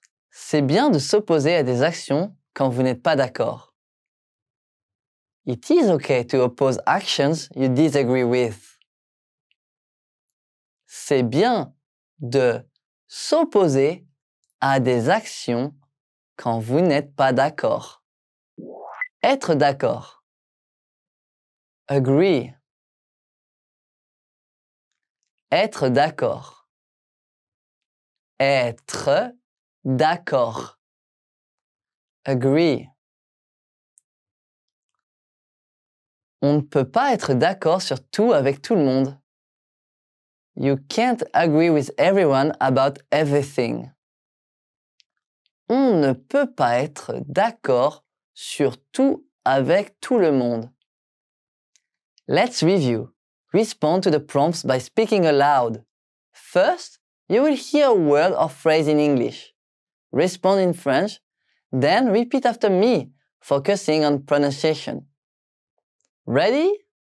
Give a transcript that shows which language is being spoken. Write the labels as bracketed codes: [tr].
[fr] C'est bien de s'opposer à des actions quand vous n'êtes pas d'accord. [en] It is okay to oppose actions you disagree with. [fr] C'est bien de s'opposer à des actions quand vous n'êtes pas d'accord. Être d'accord. Agree. Être d'accord. Être d'accord. Agree. On ne peut pas être d'accord sur tout avec tout le monde. [en] You can't agree with everyone about everything. [fr] On ne peut pas être d'accord sur tout avec tout le monde. [en] Let's review. Respond to the prompts by speaking aloud. First, you will hear a word or phrase in English. Respond in French, then repeat after me, focusing on pronunciation. Ready?